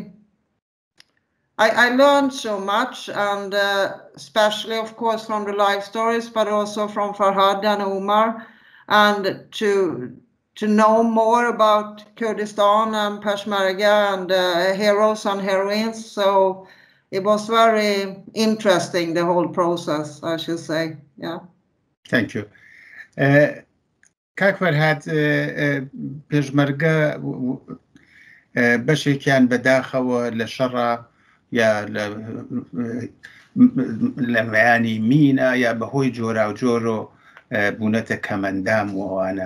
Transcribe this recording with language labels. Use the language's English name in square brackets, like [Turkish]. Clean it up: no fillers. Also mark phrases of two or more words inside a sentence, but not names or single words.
[English] I learned so much, and especially of course from the life stories, but also from Fərhad and Umar, and to know more about Kurdistan and Peshmerga and heroes and heroines. So it was very interesting, the whole process, I should say. Yeah. Thank you. [Central Kurdish] کاک فەرھاد پێشمەرگە بەشێکیان بەداخەوە لە شەڕە یا لە مەیانی مینە یا بەهۆی جۆرا و جۆر و بوونەتە کەمەندام و ئەوانە.